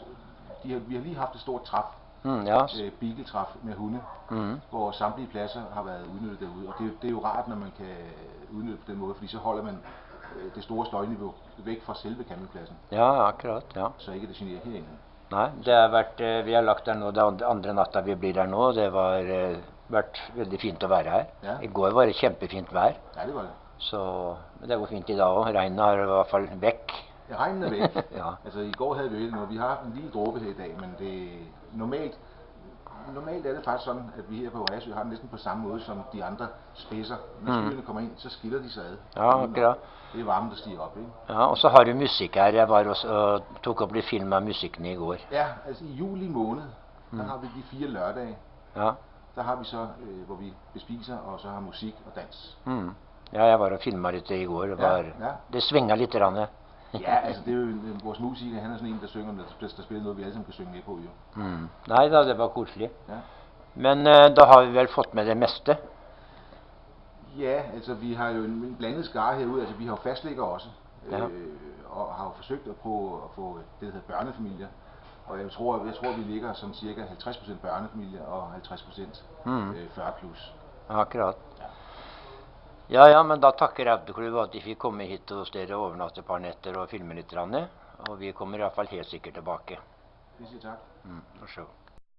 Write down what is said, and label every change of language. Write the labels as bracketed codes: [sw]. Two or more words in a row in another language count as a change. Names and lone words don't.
[da] Vi har lige haft et stort træf, beagle-træf med hunde, hvor samtlige pladser har været udnyttet derude. Og det er jo rart, når man kan udnytte på den måde, fordi så holder man det store støjniveau væk fra selve campingpladsen. [no] Ja, akkurat, ja. [da] Så ikke det generer herinde. [no] Nei, det har vært, vi har lagt der nå, det andre natta vi blir der nå, det har vært veldig fint å være her. I går var det kjempefint vær. [da] Ja, det var det. Så det går fint i dag også. [no] Regnet har i hvert fall væk. [da] Ja, regnen er væk. Altså i går havde vi jo noget. Vi har haft en lille dråbe her i dag, men det normalt er det faktisk sådan, at vi her på Reersø har det næsten på samme måde som de andre spidser. Når skyerne kommer ind, så skiller de sig ad. [no] Ja, akkurat. [da] Det er varmen, der stiger op, ikke? [no] Ja, og så har du musikk her. Jeg var også og tok opp litt film av musikken i går. [da] Ja, altså i juli måned, der har vi de 4 lørdage. Ja. Der har vi så, hvor vi bespiser, og så har musik og dans. [no] Ja, jeg var og filmet litt i går. Det svinger litt. [da] Ja, altså det er jo vores musiker, han er sådan en, der synger, der spiller noget, vi alle sammen kan synge med på, jo. [no] Nei da, det var koselig. Men da har vi vel fått med det meste? [da] Ja, altså vi har jo en blandet skare herude, altså vi har jo fastlæggere også, og har jo forsøgt at prøve at få det, der hedder børnefamilier. Og jeg tror vi ligger som cirka 50% børnefamilier og 50% 40 plus. [no] Akkurat. Ja, men da takker Raudeklubb at de fikk komme hit hos dere og overnatte et par netter og filme litt. Og vi kommer i hvert fall helt sikkert tilbake. Vi sier takk. Vær så god.